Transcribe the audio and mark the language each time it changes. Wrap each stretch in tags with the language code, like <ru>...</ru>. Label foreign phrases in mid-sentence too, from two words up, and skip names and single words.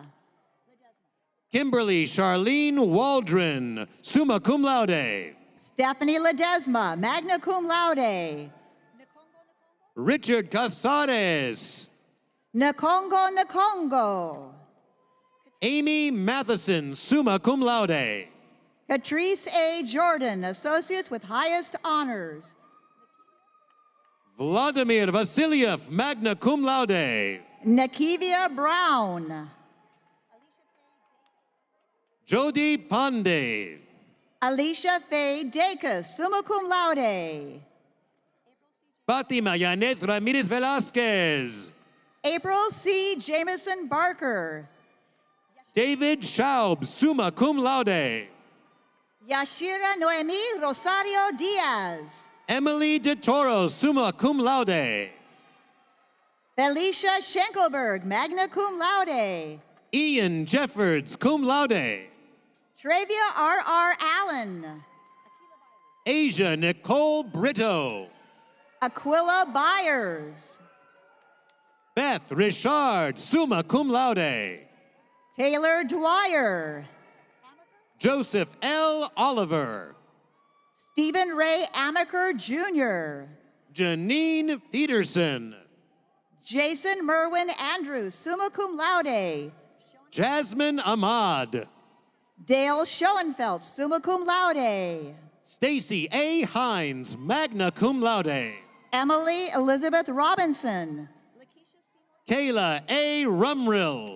<en>Kimberly Charlene Waldron,</en> <la>summa cum laude.</la> <en>Stephanie Ledesma,</en> <la>magna cum laude.</la> <en>Richard Casares. Nakongo Nakongo. Amy Matheson,</en> <la>summa cum laude.</la> <en>Catrice A. Jordan, Associates with highest honors. Vladimir Vasilyev,</en> <la>magna cum laude.</la> <en>Nakivia Brown. Jody Pandey. Alicia Faye Dacus,</en> <la>summa cum laude.</la> <en>Fatima Yanet Ramirez Velasquez. April C. Jameson Barker. David Schaub,</en> <la>summa cum laude.</la> <en>Yashira Noemi Rosario Diaz. Emily De Toro,</en> <la>summa cum laude.</la> <en>Felicia Schenkelberg,</en> <la>magna cum laude.</la> <en>Ian Jeffords,</en> <la>cum laude.</la> <en>Travia R.R. Allen. Asia Nicole Brito. Aquila Byers. Beth Richard,</en> <la>summa cum laude.</la> <en>Taylor Dwyer. Joseph L. Oliver. Stephen Ray Amaker Jr. Janine Peterson. Jason Merwin Andrews,</en> <la>summa cum laude.</la> <en>Jasmine Ahmad. Dale Schoenfeld,</en> <la>summa cum laude.</la> <en>Stacy A. Hines,</en> <la>magna cum laude.</la> <en>Emily Elizabeth Robinson. Kayla A. Rumrill.</en>